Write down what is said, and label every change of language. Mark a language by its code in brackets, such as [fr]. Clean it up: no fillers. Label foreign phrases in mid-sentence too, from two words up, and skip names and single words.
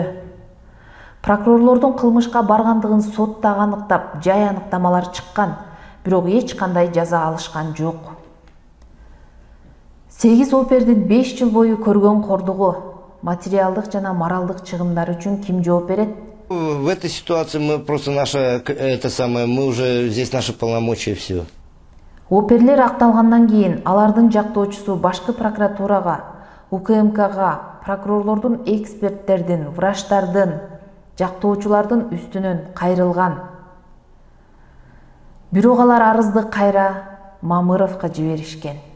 [ky] Прокурорлордун кылмышка баргандыгын сотто аныктап, жай аныктамалар чыккан, бирок эч кандай жаза алышкан жок. 8 опердин 5 жыл бою көргөн кордугу материалдык жана моралдык чыгымдар үчүн ким жооп берет? [ru] В этой ситуации мы просто мы уже здесь наши полномочия все. [ky] Оперлер акталгандан кийин алардын жактоочусу башкы прокуратурага, УКМКга, прокурорлордун, эксперттердин, врачтардын, жактоочулардын үстүнөн кайрылган. Бирок алар арызды кайра Мамыровго жиберишкен.